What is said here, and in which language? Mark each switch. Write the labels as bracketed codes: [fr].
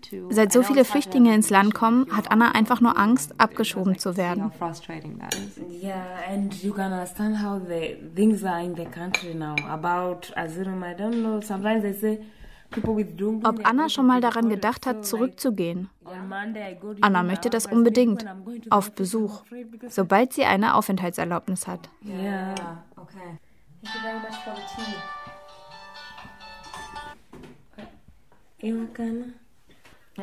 [de] Seit so viele Flüchtlinge ins Land kommen, hat Anna einfach nur Angst, abgeschoben zu werden. [en] Yeah, and you can understand how the things are in the country now about asylum. I don't know. Sometimes they say. [de] Ob Anna schon mal daran gedacht hat, zurückzugehen? Anna möchte das unbedingt, auf Besuch, sobald sie eine Aufenthaltserlaubnis hat. Ja, okay. [en] Thank you very much for the tea.